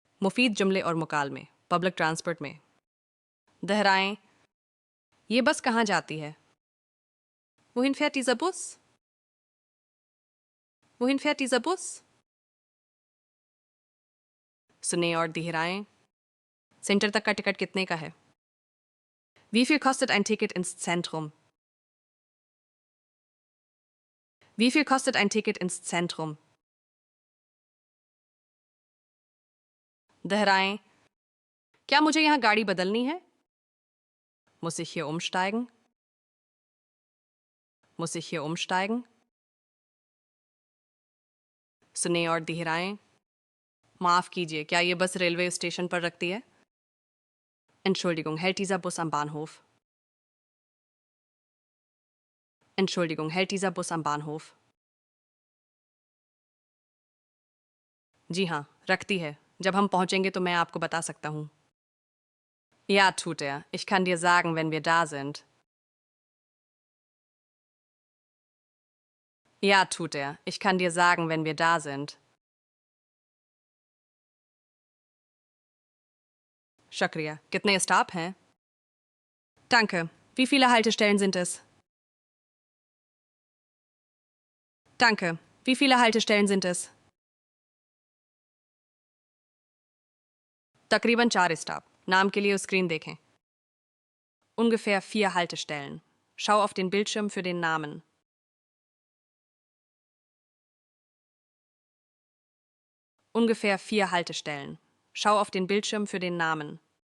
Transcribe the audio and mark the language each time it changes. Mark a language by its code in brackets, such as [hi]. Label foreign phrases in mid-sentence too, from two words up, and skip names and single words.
[ur] मुफीद जुमले और मुकाल में, [en] public transport [ur] में। दोहराएं, ये बस कहाँ जाती है? [de] Wohin fährt dieser Bus? Wohin fährt dieser Bus? [ur] सुने और दोहराएं, सेंटर तक का टिकट कितने का है? [de] Wie viel kostet ein Ticket ins Zentrum? Wie viel kostet ein Ticket ins Zentrum? [ur] दोहराएं, क्या मुझे यहाँ गाड़ी बदलनी है? [de] Muss ich hier umsteigen? Muss ich hier umsteigen? [ur] सुने और दोहराएं, माफ कीजिए, क्या ये बस [en] railway station [ur] पर रखती है? [de] Entschuldigung, hält dieser Bus am Bahnhof? Entschuldigung, hält dieser Bus am Bahnhof? [ur] जी हाँ, रखती है। जब हम पहुंचेंगे तो मैं आपको बता सकता हूँ। [de] Ja, tut er. Ich kann dir sagen, wenn wir da sind. Ja, tut er. Ich kann dir sagen, wenn wir da sind. [ur] Shukriya. कितने स्टॉप हैं? [de] Danke. Wie viele Haltestellen sind es? Danke. Wie viele Haltestellen sind es? [ur] तकरीबन 4 स्टॉप। नाम के लिए स्क्रीन देखें। [de] Ungefähr 4 Haltestellen. Schau auf den Bildschirm für den Namen. Ungefähr 4 Haltestellen. Schau auf den Bildschirm für den Namen.